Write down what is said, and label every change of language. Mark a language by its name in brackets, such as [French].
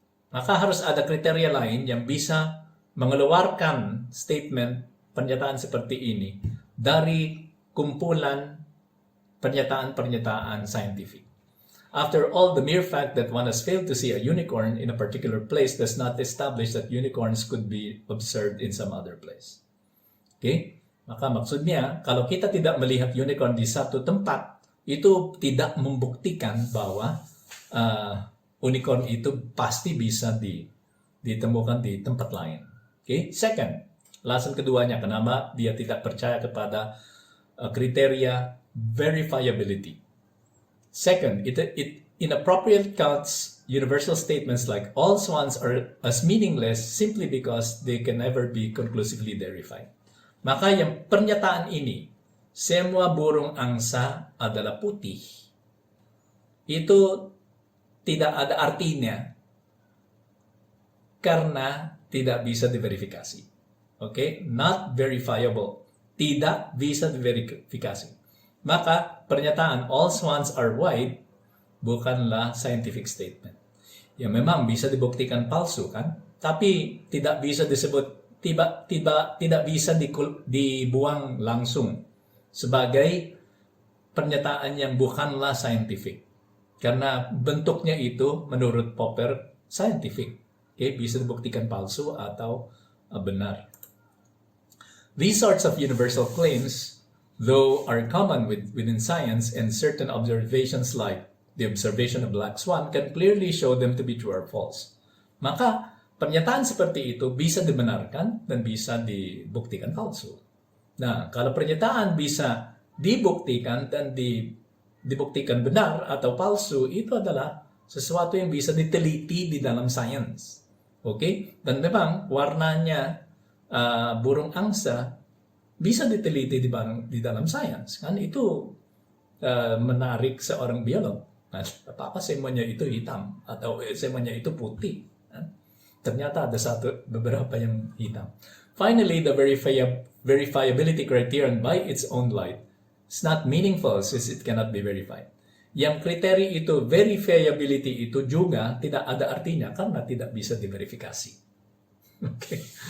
[Indonesian] Maka harus ada kriteria lain yang bisa mengeluarkan statement, pernyataan seperti ini dari kumpulan pernyataan-pernyataan saintifik. [English] After all, the mere fact that one has failed to see a unicorn in a particular place does not establish that unicorns could be observed in some other place. Okay? [Indonesian] Maka maksudnya, kalau kita tidak melihat unicorn di satu tempat, itu tidak membuktikan bahwa unicorn itu pasti bisa ditemukan di tempat lain. Okay? Second, alasan keduanya kenapa dia tidak percaya kepada kriteria verifiability. [English] Second, it inappropriate counts universal statements like all swans are as meaningless simply because they can never be conclusively verified. [Indonesian] Maka yung pernyataan ini, semua burung angsa adalah putih, itu tidak ada artinya karena tidak bisa diverifikasi. Okay? [English] Not verifiable. [Indonesian] Tidak bisa diverifikasi. Maka, pernyataan [English] all swans are white [Indonesian] bukanlah [English] scientific statement. [Indonesian] Ya memang bisa dibuktikan palsu kan? Tapi tidak bisa disebut tidak bisa dibuang langsung sebagai pernyataan yang bukanlah scientific. Karena bentuknya itu menurut Popper scientific. Okay? Bisa dibuktikan palsu atau benar. [English] These sorts of universal claims, though are common within science, and certain observations like the observation of black swan can clearly show them to be true or false. [Indonesian] Maka, pernyataan seperti itu bisa dibenarkan dan bisa dibuktikan palsu. Nah, kalau pernyataan bisa dibuktikan dan dibuktikan benar atau palsu, itu adalah sesuatu yang bisa diteliti di dalam science. Okay? Dan memang warnanya burung angsa bisa diteliti di dalam science. Kan itu menarik seorang biolog. Nah, apa semuanya itu hitam atau semuanya itu putih. Ternyata ada beberapa yang hitam. [English] Finally, the verifiability criterion by its own light is not meaningful since it cannot be verified. [Indonesian] Yang kriteria itu, verifiability itu juga tidak ada artinya karena tidak bisa diverifikasi. Okay.